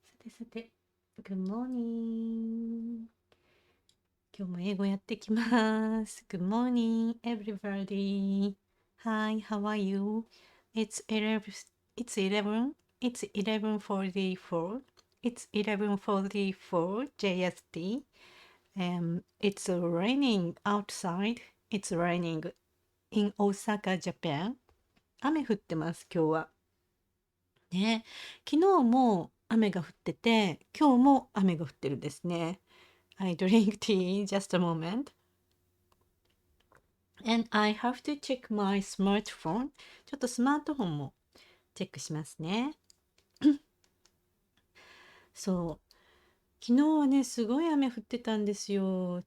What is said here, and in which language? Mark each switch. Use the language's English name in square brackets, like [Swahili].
[Japanese] さて、 [English] Good morning. [Japanese] 今日も英語やってきます。 [English] Good morning, everybody. Hi, how are you? It's 11, it's 11, it's 11:44. It's 11:44 JST. It's raining outside. It's raining in Osaka, Japan. [Japanese] 雨降ってます、今日は。ね、昨日も雨が降ってて、今日も雨が降ってるんですね。 [English] I drink tea just a moment. And I have to check my smartphone. [Japanese] ちょっとスマートフォンもチェックしますね。そう。昨日はね、すごい雨降ってたんですよ。